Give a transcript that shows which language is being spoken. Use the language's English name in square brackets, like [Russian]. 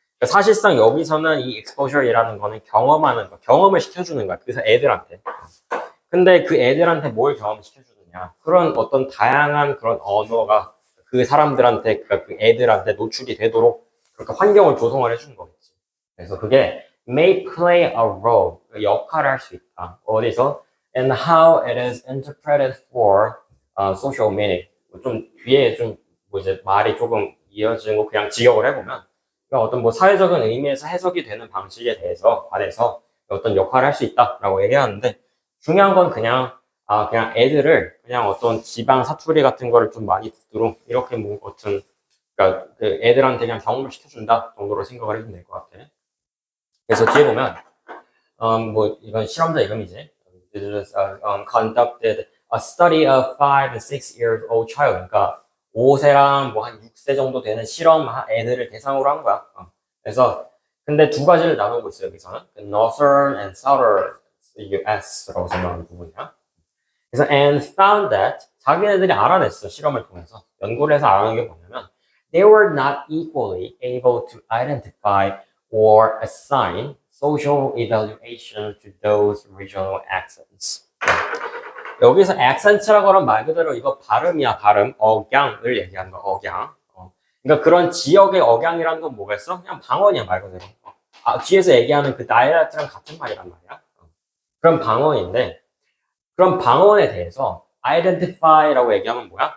[Korean] 그러니까 사실상 여기서는 이 exposure이라는 거는 경험하는 거, 경험을 시켜주는 거야. 그래서 애들한테. 근데 그 애들한테 뭘 경험시켜주느냐. 그런 어떤 다양한 그런 언어가 그 사람들한테, 그러니까 그 애들한테 노출이 되도록 그렇게 환경을 조성을 해주는 거겠지. 그래서 그게 [English] may play a role, [Korean] 역할을 할 수 있다. 어디서? [English] And how it is interpreted for social meaning. [Korean] 좀 뒤에 좀 뭐 이제 말이 조금 이어지는 거 그냥 직역을 해보면 그러니까 어떤 뭐 사회적인 의미에서 해석이 되는 방식에 대해서 관해서 어떤 역할을 할 수 있다라고 얘기하는데 중요한 건 그냥 애들을 그냥 어떤 지방 사투리 같은 거를 좀 많이 듣도록 이렇게 뭐 어떤 그러니까 그 애들한테 그냥 경험을 시켜준다 정도로 생각을 해도 될 것 같아. 그래서 뒤에 보면 뭐 이건 실험자 이름이지. [English] This is conducted a study of 5 and 6 years old child. [Korean] 그러니까 5세랑 뭐 한 6세 정도 되는 실험 애들을 대상으로 한 거야. 그래서 근데 두 가지를 나누고 있어요 여기서는 Northern and Southern US라고 설명하는 부분이야. 그래서 [English] and found that [Korean] 자기네들이 알아냈어 실험을 통해서 연구를 해서 알아낸 게 뭐냐면 [English] they were not equally able to identify or assign social evaluation to those regional accents. [Korean] 여기서 accent라고 하는 말 그대로 이거 발음이야 발음 억양을 얘기하는 거 억양. 그러니까 그런 지역의 억양이라는 건 뭐겠어? 그냥 방언이야, 말 그대로. 뒤에서 얘기하는 그 다이렉트랑 같은 말이란 말이야. 그런 방언인데, 그런 방언에 대해서 identify라고 얘기하면 뭐야?